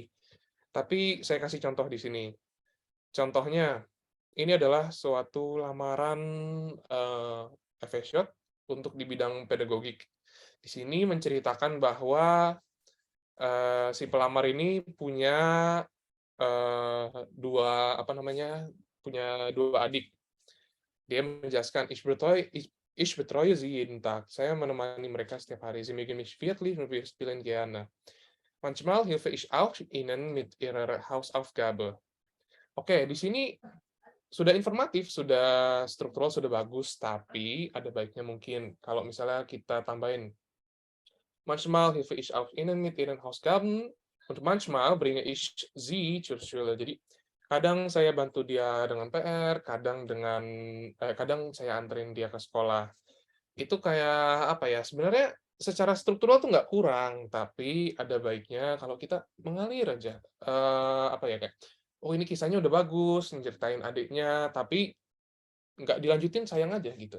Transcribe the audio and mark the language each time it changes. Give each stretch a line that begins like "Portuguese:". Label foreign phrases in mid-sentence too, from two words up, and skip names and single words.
Indonesian: Tapi saya kasih contoh di sini. Contohnya, ini adalah suatu lamaran, FE-Shot untuk di bidang pedagogik. Di sini menceritakan bahwa, si pelamar ini punya, 2, apa namanya, punya 2 adik. Dia menjelaskan,
German: ich betreue sie jeden Tag."
Indonesian: Saya menemani mereka setiap hari.
German: "Sie mögen mich wirklich und wir spielen gerne. Manchmal helfe ich auch ihnen mit ihrer Hausaufgabe."
Indonesian: Oke, di sini sudah informatif, sudah struktural, sudah bagus, tapi ada baiknya mungkin kalau misalnya kita tambahin,
German: "Manchmal helfe ich auch ihnen mit ihren Hausaufgaben und manchmal bringe ich sie zur Schule."
Indonesian: Jadi, kadang saya bantu dia dengan PR, kadang saya anterin dia ke sekolah. Itu kayak, apa ya, sebenarnya secara struktural tuh nggak kurang, tapi ada baiknya kalau kita mengalir aja. Apa ya, kayak, "Oh ini kisahnya udah bagus, nyeritain adiknya," tapi nggak dilanjutin sayang aja gitu.